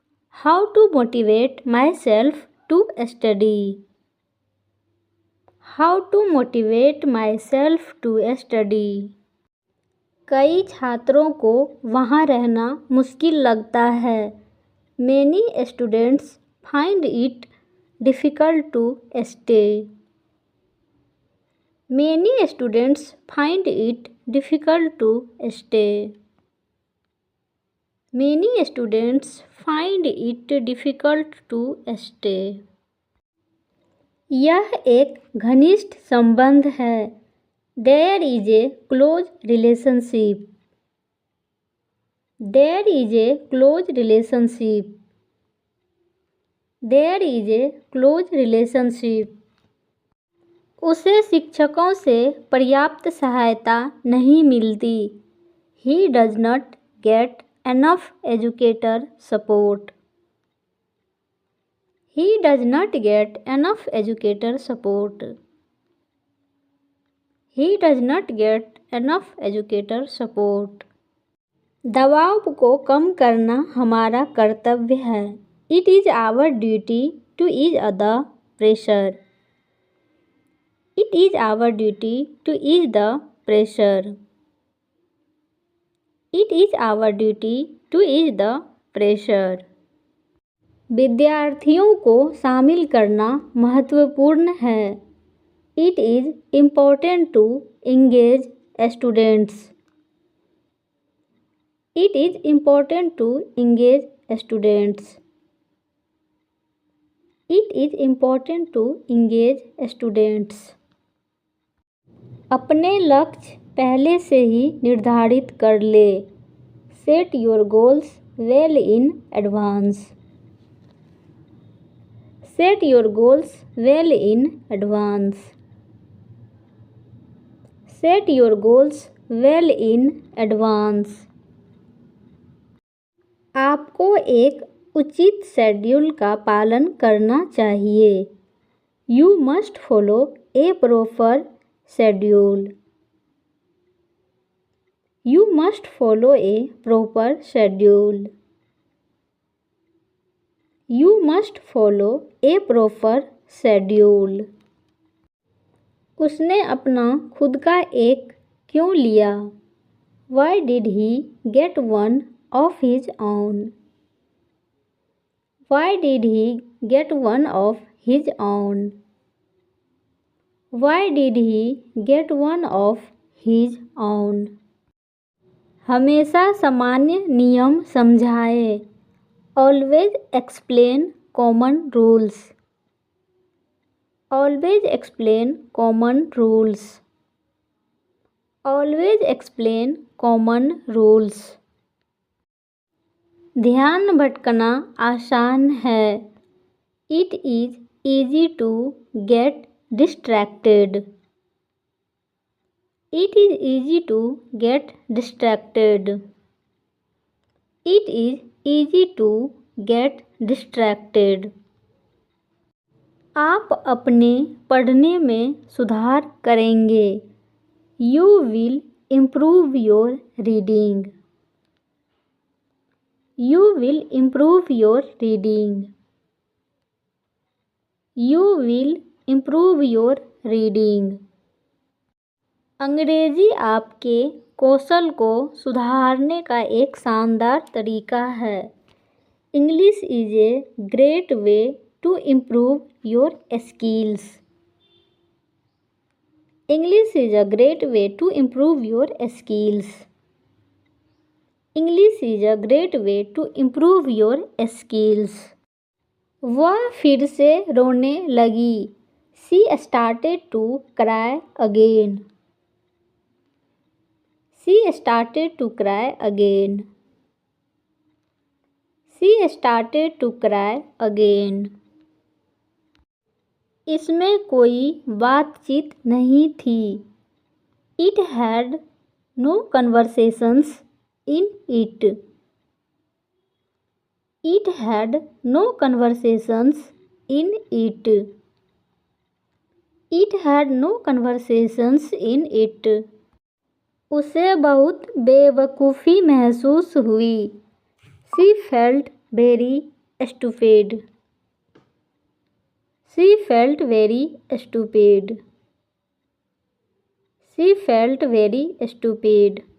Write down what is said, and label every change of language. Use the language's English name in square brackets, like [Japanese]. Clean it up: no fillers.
[English] How to motivate myself to study. How to motivate myself to study. [Hindi] कई छात्रों को वहाँ रहना मुश्किल लगता है। [English] Many students find it difficult to stay. Many students find it difficult to stay. Many students find it difficult to stay. [Hindi] यह एक घनिष्ठ संबंध है। [English] There is a close relationship. There is a close relationship. There is a close relationship. [Hindi] उसे शिक्षकों से पर्याप्त सहायता नहीं मिलती। [English] He does not get enough educator support. He does not get enough educator support. He does not get enough educator support. [Hindi] दबाव को कम करना हमारा कर्तव्य है। [English] It is our duty to ease the pressure. It is our duty to ease the pressure. It is our duty to ease the pressure. [Hindi] विद्यार्थियों को शामिल करना महत्वपूर्ण है। [English] It is important to engage students. It is important to engage students. It is important to engage students. [Hindi] अपने लक्ष्य पहले से ही निर्धारित कर ले। [English] Set your goals well in advance. Set your goals well in advance. Set your goals well in advance. [Hindi] आपको एक उचित शेड्यूल का पालन करना चाहिए। [English] You must follow a proper schedule. You must follow a proper schedule. You must follow a proper schedule. [Hindi] उसने अपना खुद का एक क्यों लिया? [English] Why did he get one of his own? Why did he get one of his own? Why did he get one of his own? [Hindi] हमेशा सामान्य नियम समझाएं। [English] Always explain common rules. Always explain common rules. Always explain common rules. [Hindi] ध्यान भटकना आसान है। [English] It is easy to get distracted. It is easy to get distracted. It is easy to get distracted. [Hindi] आप अपने पढ़ने में सुधार करेंगे। [English] You will improve your reading. You will improve your reading. You will improve your reading. [Hindi] अंग्रेजी आपके कौशल को सुधारने का एक शानदार तरीका है। [English] English is a great way to improve your skills. English is a great way to improve your skills. English is a great way to improve your skills. [Hindi] वह फिर से रोने लगी। [English] She started to cry again. She started to cry again. She started to cry again. [Hindi] इसमें कोई बातचीत नहीं थी। [English] It had no conversations in it. It had no conversations in it. It had no conversations in it. [Hindi] उसे बहुत बेवकूफ़ी महसूस हुई। [English] She felt very stupid. She felt very stupid. She felt very stupid.